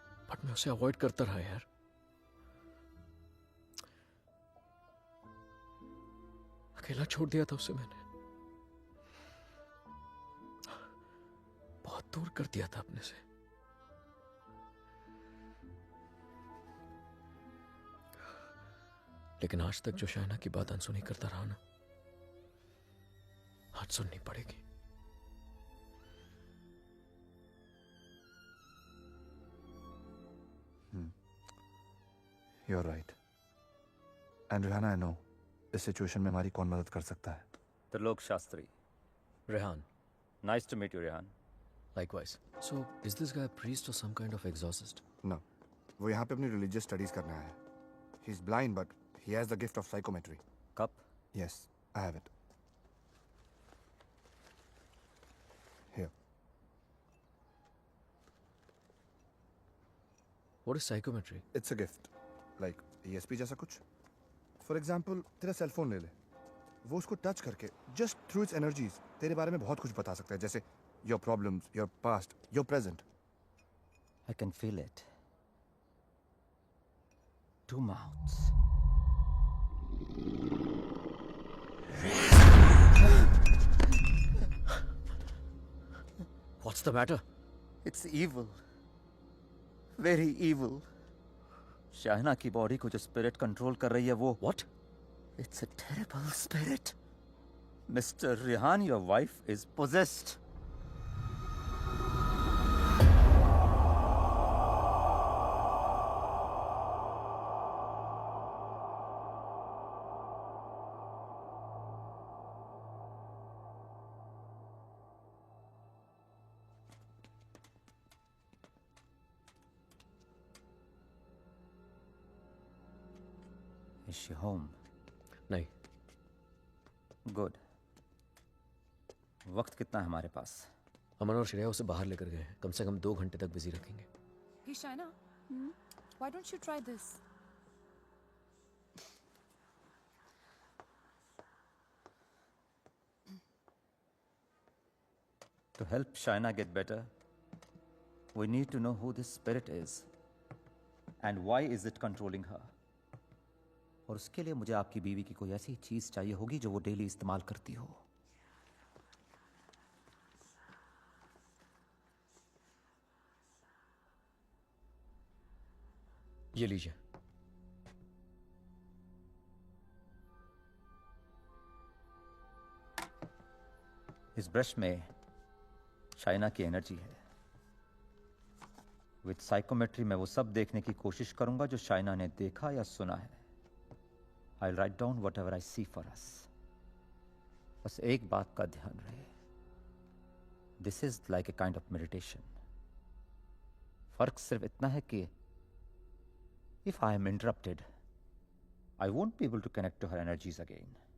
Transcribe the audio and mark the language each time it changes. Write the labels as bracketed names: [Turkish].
[Hindi] But मैं उसे avoid करता रहा यार। अकेला छोड़ दिया था उसे मैंने, बहुत दूर कर दिया था अपने से। लेकिन आज तक जो शाइना की बात अनसुनी करता रहा ना, आज सुननी पड़ेगी। [English] You're right. And Rihanna, I know [Hindi] इस सिचुएशन में हमारी कौन मदद कर सकता है। Trilok Shastri. Rehan, [English] Nice to meet you, Rehan. likewise. So, is this guy a priest or some kind of exorcist? No, [Hindi] वो यहाँ पे अपनी रिलीजियस स्टडीज करने आया है। [English] He's blind, but he has the gift of psychometry. Cup? Yes, I have it. Here. What is psychometry? It's a gift. Like ESP [Hindi] जैसा कुछ। [English] For example, [Hindi] तेरा सेल फोन ले ले। वो उसको टच करके [English] just through its energies [Hindi] तेरे बारे में बहुत कुछ बता सकता है, जैसे [English] your problems, your past, your present. I can feel it. Two mouths. What's the matter? It's evil. Very evil. [Hindi] शाहना की बॉडी को जो स्पिरिट कंट्रोल कर रही है वो [English] What? It's a terrible spirit. Mr. Rehan, your wife is possessed. Is she home? [Hindi] नहीं, [English] Good. [Hindi] वक्त कितना है हमारे पास? अमन और श्रेया उसे बाहर लेकर गए हैं। कम से कम 2 घंटे तक बिजी रखेंगे। [English] Hey Shaina, why don't you try this? To help Shaina get better, we need to know who this spirit is and why is it controlling her. [Hindi] और उसके लिए मुझे आपकी बीवी की कोई ऐसी चीज चाहिए होगी जो वो डेली इस्तेमाल करती हो। ये लीजिए। इस ब्रश में शाइना की एनर्जी है। [English] with psychometry [Hindi] मैं वो सब देखने की कोशिश करूंगा जो शाइना ने देखा या सुना है। [English] I'll write down whatever I see for us. [Hindi] बस एक बात का ध्यान रहे, [English] This is like a kind of meditation. [Hindi] फर्क सिर्फ इतना है कि [English] if I am interrupted, I won't be able to connect to her energies again.